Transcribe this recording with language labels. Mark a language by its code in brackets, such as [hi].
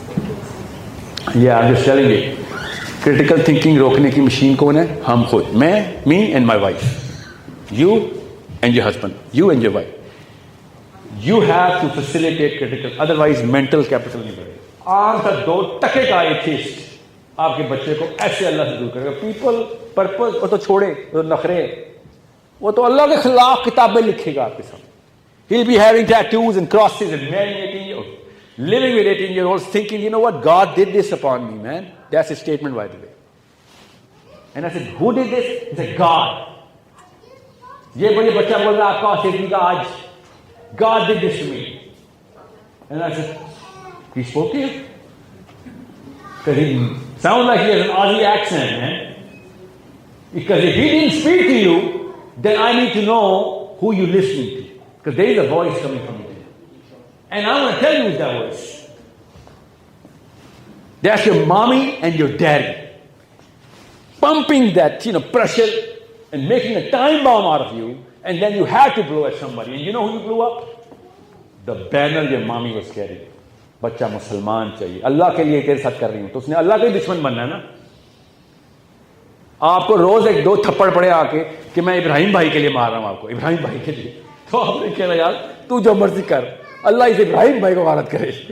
[hi] ये आप जस्ट चलेंगे. क्रिटिकल थिंकिंग रोकने की मशीन कौन है? हम खुद. मैं, [en] Me and my wife, you and your husband, you and your wife. You have to facilitate critical, otherwise mental capital [hi] नहीं बढ़ेगा. आपका 2 टके का एथिस्ट आपके बच्चे को ऐसे अल्लाह से दूर करेगा. पीपल पर्पस वो तो छोड़े, वो नखरे, वो तो अल्लाह के खिलाफ किताबें लिखेगा आपके साथ. [en] He'll be having tattoos and crosses and marrying 18-year-olds, living with 18-year-olds, thinking, you know what, God did this upon me, man. That's a statement, by the way. And I said, who did this? He said, God. [hi] ये मुझे बच्चा बोल रहा है आपका सेठी का आज, [en] God did this to me. And I said, he spoke to you? Because he sounds like he has an Aussie accent, man. Because if he didn't speak to you, then I need to know who you're listening to. Because there is a voice coming from you. And I'm going to tell you who's that voice. That's your mommy and your daddy. Pumping that, pressure and making a time bomb out of you. And then you had to blow at somebody. And you know who you blew up? The banner your mommy was carrying. [hi] बच्चा मुसलमान चाहिए, अल्लाह के लिए तेरे साथ कर रही हूं, तो उसने अल्लाह का ही दुश्मन बनना है ना. आपको रोज 1-2 थप्पड़ पड़े आके कि मैं इब्राहिम भाई के लिए मार रहा हूं आपको, इब्राहिम भाई के लिए, तो आपने कहा यार तू जो मर्जी कर, अल्लाह इस इब्राहिम भाई को गारत करे.